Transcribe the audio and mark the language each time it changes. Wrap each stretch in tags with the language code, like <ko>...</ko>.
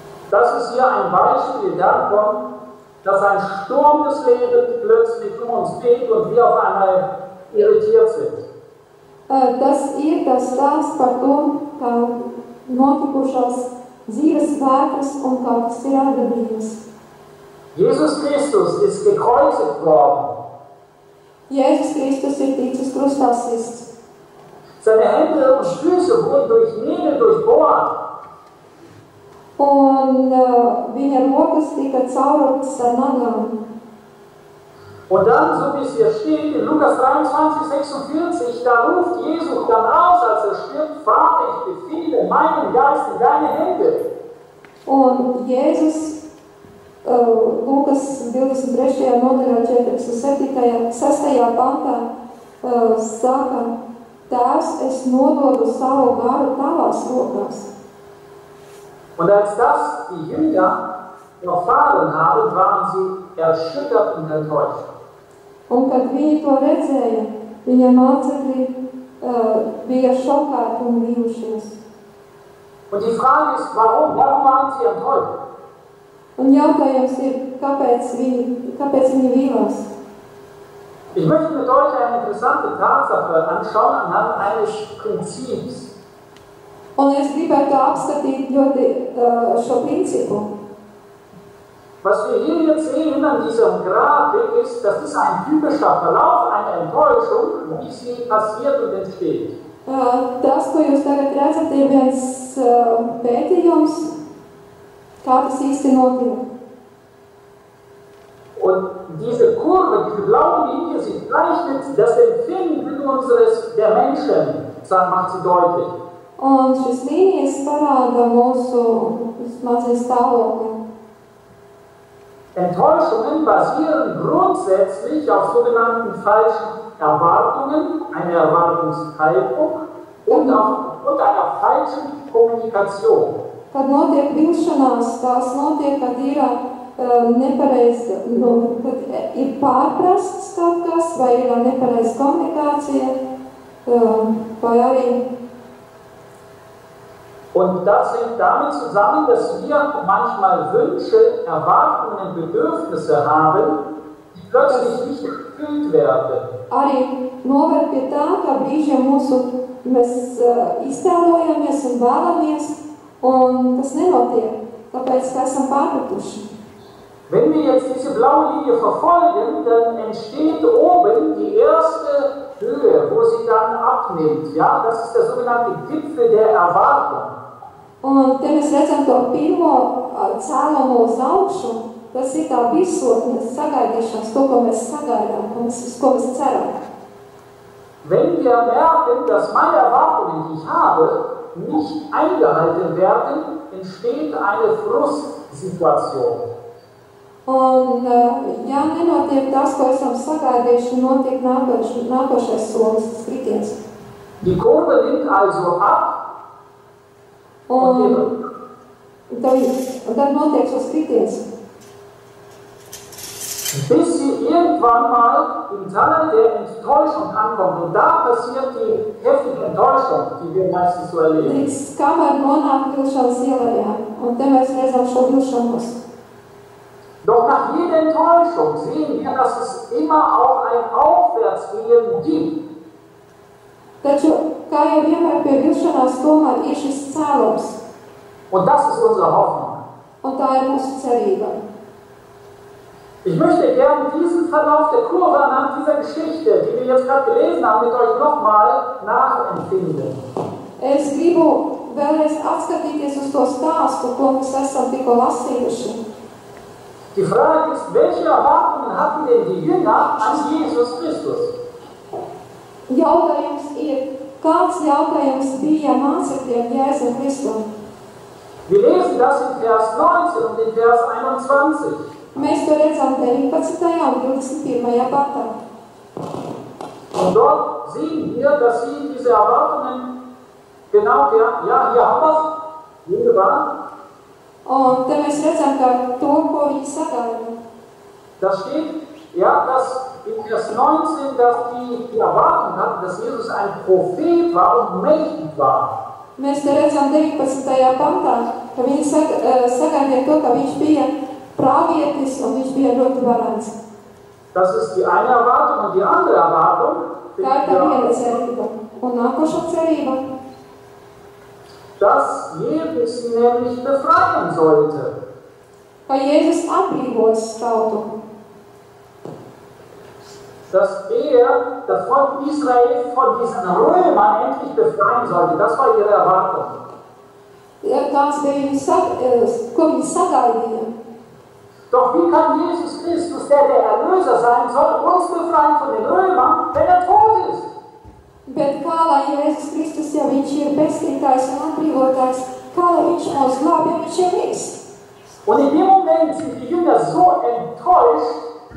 <de>Das ist hier ein Beispiel davon, dass ein Sturm des Lebens plötzlich um uns weht und wir auf einmal irritiert sind.</de> <lv>Tas ir tas stāsts par to, ka notikušās dzīves vētras un kā tas ir ārgadījums.</lv> <de>Jesus Christus ist gekreuzigt worden.</de> <lv>Jēzus Kristus ir ticis krustā sists.</lv> <de>Seine Hände und Füße wurden durch Nägel durchbohrt.</de> <lv>Un viņa rokas tika caurautas ar nagām.</lv> <de>Und dann, so wie es hier steht, in Lukas 23, 46, da ruft Jesus dann aus, als stirbt, Vater, ich befehle meinen Geist in deine Hände.</de> <lv>Un Jēzus Lukas 23. nodaļā 46. pantā saka, Tēvs, es nododu savu garu tavās rokās.</lv> <de>Und als das die Jünger erfahren haben, waren sie erschüttert und enttäuscht.</de> <lv>Un kad viņi to redzēja, viņa mācekļi bija šokāti un vīlušies.</lv> <de>Und die Frage ist, warum? Warum waren sie enttäuscht?</de> <lv>Un jautājums ir, kāpēc viņi vīlās?</lv> <de>Ich möchte mit euch eine interessante Tatsache anschauen anhand eines Prinzips.</de> <lv>Un es gribētu apskatīt ļoti šo principu.</lv> <de>Was wir hier jetzt sehen an diesem Grafik ist, das ist ein typischer Verlauf einer Enttäuschung, wie sie passiert und entsteht.</de> <lv>Tas, ko jūs tagad redzat, ir viens pētījums, kā tas īsti notiek.</lv> <de>Und diese Kurve, diese blaue Linie, sie zeichnet das Empfinden der Menschen, macht sie deutlich.</de> <lv>Un šis līnijas parāda mūsu smadzeņu stāvokli.</lv> <de>Enttäuschungen basieren grundsätzlich auf sogenannten falschen Erwartungen, einer Erwartungshaltung und einer falschen Kommunikation.</de> <lv>Kad notiek vilšanās, tās notiek, kad ir nepareiz, kad ir pārprasts kaut kas, vai ir nepareiz komunikācija, vai arī.</lv> <de>Und das hängt damit zusammen, dass wir manchmal Wünsche, Erwartungen, Bedürfnisse haben, die plötzlich nicht erfüllt werden.</de> <lv>Arī noved pie tā, ka brīžiem mēs iztēlojamies un vēlamies, un tas nenotiek, tāpēc, ka esam pārpratuši.</lv> <de>Wenn wir jetzt diese blaue Linie verfolgen, dann entsteht oben die erste Höhe, wo sie dann abnimmt. Ja, das ist der sogenannte Gipfel der Erwartung.</de> <lv>Un te mēs redzam to pirmo cēlumu uz augšu, tas ir tā virsotnes sagaidīšanas, to, ko mēs sagaidām, uz ko mēs ceram.</lv> <de>Wenn wir merken, dass meine Erwartungen, die ich habe, nicht eingehalten werden, entsteht eine Frustsituation.</de> <lv>Un, ja nenotiek tas, ko esam sagaidījuši, notiek nākošais solis, tas kritiens.</lv> <de>Die Kurve nimmt also ab.</de> <lv>Un tad notiek šos kritiens.</lv> <de>Bis sie irgendwann mal im Tal der Enttäuschung ankommt. Und da passiert die heftige Enttäuschung, die wir meistens so erleben.</de> <lv>Līdz kamēr nonāk vilšanas ielējā, un te mēs redzam šo vilšanos.</lv> <de>Doch nach jeder Enttäuschung sehen wir, dass es immer auch ein Aufwärtsgehen gibt.</de> <lv>Taču, kā jau vienmēr pie vilšanās, tomēr ir šis cēlums.</lv> <de>Und das ist unsere Hoffnung.</de> <lv>Un tā ir mūsu cerība.</lv> <de>Ich möchte gerne diesen Verlauf der Kurve anhand dieser Geschichte, die wir jetzt gerade gelesen haben, mit euch nochmal nachempfinden.</de> <lv>Es gribu vēlreiz atskatīties uz to stāstu, ko mēs esam tikko lasījuši.</lv> <de>Die Frage ist, welche Erwartungen hatten denn die Jünger an Jesus Christus?</de> <lv>Jautājums ir, kāds jautājums bija mācekļiem Jēzum Kristum?</lv> <de>Wir lesen das in Vers 19 und in Vers 21.</de> <lv>Mēs to redzam 19. un 21. pantā.</lv> <de>Und dort sehen wir, dass sie diese Erwartungen genau, ja, hier haben wir es, wunderbar.</de> <lv>Un te mēs redzam, ka to, ko viņi sagaida.</lv> <de>Da steht, ja, dass in Vers 19, dass die Erwartung hatten, dass Jesus ein Prophet war und mächtig war.</de> <lv>Mēs te redzam 19. pantā, ka viņi sagaidīja to, ka viņš bija pravietis un viņš bija ļoti varants.</lv> <de>Das ist die eine Erwartung und die andere Erwartung.</de> <lv>Tā ir tā viena cerība. Un nākošā cerība.</lv> <de>dass Jesus sie nämlich befreien sollte.</de> <lv>Ka Jēzus atbrīvos tautu.</lv> <de>Dass das Volk Israel von diesen Römern endlich befreien sollte. Das war ihre Erwartung.</de> <lv>Tās bija ko viņi sagaidīja.</lv> <de>Doch wie kann Jesus Christus, der Erlöser sein soll, uns befreien von den Römern, wenn er tot ist?</de> <lv>Bet kā lai Jēzus Kristus, ja viņš ir pestītājs un atbrīvotājs, kā lai viņš mūs glāb, ja viņš ir miris?</lv> <de>Und in dem Moment sind die Jünger so enttäuscht,</de>